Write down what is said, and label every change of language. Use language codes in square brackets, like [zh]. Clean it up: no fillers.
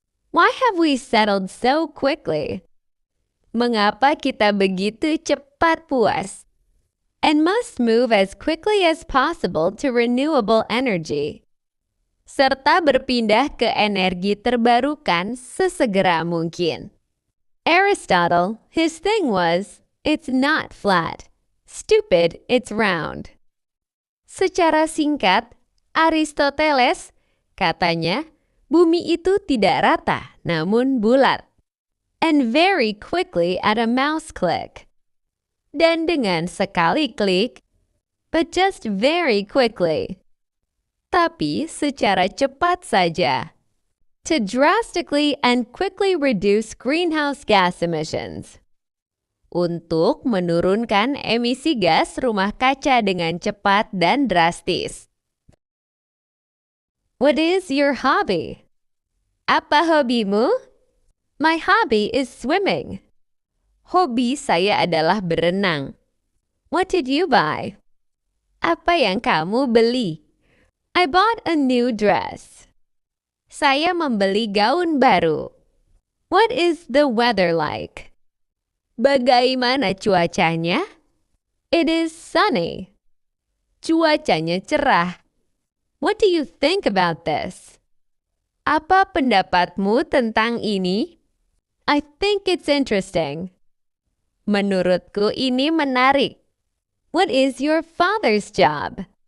[en] Why have we settled so quickly? [id] Mengapa kita begitu cepat puas? [en] And must move as quickly as possible to renewable energy. [id] Serta berpindah ke energi terbarukan sesegera mungkin. [en] Aristotle, his thing was, it's not flat. Stupid, it's round. [id] Secara singkat, Aristoteles katanya, bumi itu tidak rata, namun bulat. [en] And very quickly at a mouse click. [id] Dan dengan sekali klik, [en] but just very quickly. [id] Tapi secara cepat saja. [en] To drastically and quickly reduce greenhouse gas emissions. [id] Untuk menurunkan emisi gas rumah kaca dengan cepat dan drastis. [en] What is your hobby? [id] Apa hobimu? [en] My hobby is swimming. [id] Hobi saya adalah berenang. [en] What did you buy? [id] Apa yang kamu beli? [en] I bought a new dress. [id] Saya membeli gaun baru. [en] What is the weather like? [id] Bagaimana cuacanya? [en] It is sunny. [id] Cuacanya cerah. [en] What do you think about this? [id] Apa pendapatmu tentang ini? [en] I think it's interesting. [id] Menurutku ini menarik. [en] What is your father's job?